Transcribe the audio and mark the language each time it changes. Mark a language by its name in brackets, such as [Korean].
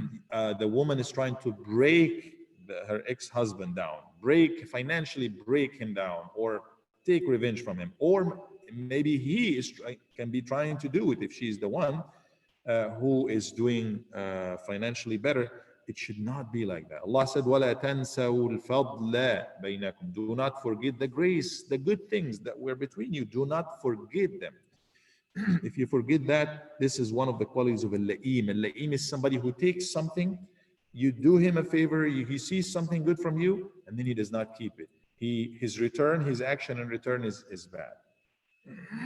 [English] The woman is trying to break her ex-husband down, financially break him down, or take revenge from him, or maybe he can be trying to do it if she's the one who is doing financially better. It should not be like that. Allah said, [Arabic] وَلَا تَنْسَوُا الْفَضْلَ بَيْنَكُمْ. [English] Do not forget the grace, the good things that were between you. Do not forget them. If you forget that, this is one of the qualities of al-la'im. Al-la'im is somebody who takes something, you do him a favor, he sees something good from you, and then he does not keep it. His action in return is bad.